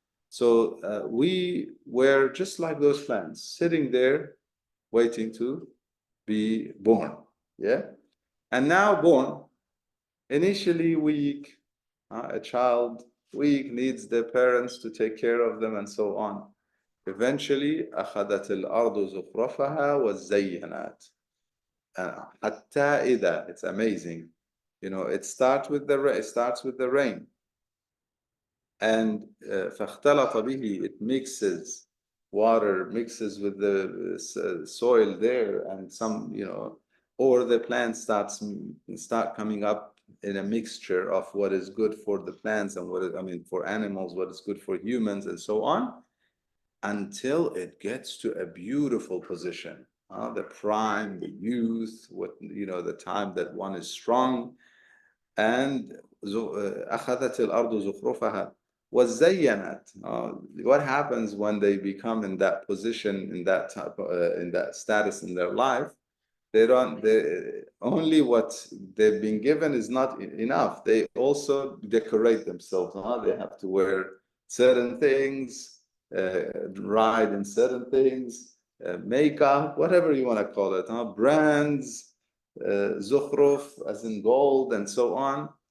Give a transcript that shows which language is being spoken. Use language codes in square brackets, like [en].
[en] So we were just like those plants, sitting there, waiting to be born, yeah? And now born, initially weak, a child, weak, needs their parents to take care of them and so on. Eventually, [ar] أخذت الأرض زخرفها وزينت. حتى إذا, [en] it's amazing. It starts with the rain. And [ar] فاختلط به, [en] it mixes, water mixes with the soil there, and some, or the plants start coming up in a mixture of what is good for the plants and for animals, what is good for humans and so on, until it gets to a beautiful position, the prime, the youth, the time that one is strong. [ar] And أخذت الأرض زخرفها وزينت. [en] What happens when they become in that position, in that status in their life? Only what they've been given is not enough. They also decorate themselves. They have to wear certain things, ride in certain things, makeup, whatever you want to call it, brands, zukhruf, as in gold, and so on.